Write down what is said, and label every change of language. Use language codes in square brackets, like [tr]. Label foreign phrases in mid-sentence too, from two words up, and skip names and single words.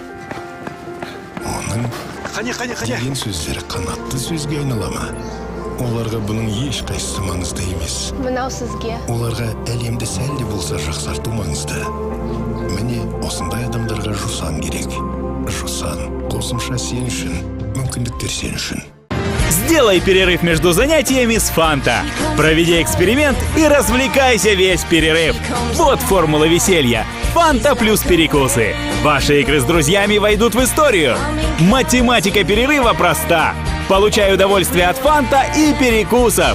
[kk] Оның деген сөздері қанатты сөзге айнала ма? Оларға бұның ешқайсысы маңызды емес. Мынау сізге. Оларға әлемді сәл де болса жақсарту маңызды. Міне осындай адамдарға жусан керек. Жусан қосымша сен үшін, мүмкіндіктер сен үшін. [ru] Сделай перерыв между занятиями с Фанта. Проведи эксперимент и развлекайся весь перерыв. Вот формула веселья. Фанта плюс перекусы. Ваши игры с друзьями войдут в историю. Математика перерыва проста. Получай удовольствие от Фанта и перекусов.